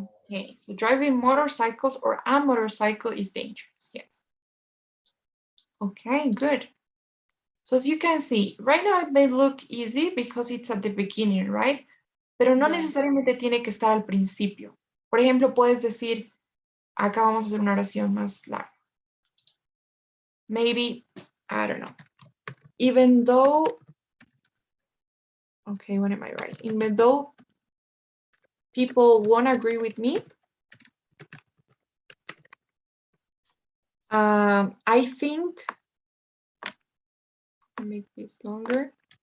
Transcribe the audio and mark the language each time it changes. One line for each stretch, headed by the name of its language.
English: Okay, so driving motorcycles or a motorcycle is dangerous, yes. Okay, good. So as you can see, right now it may look easy because it's at the beginning, right?
Spanish: Pero no
English: Yeah.
Spanish: necesariamente tiene que estar al principio. Por ejemplo, puedes decir, acá vamos a hacer una oración más larga.
English: Maybe, I don't know. Even though, okay, what am I writing? Even though people won't agree with me, I think, make this longer.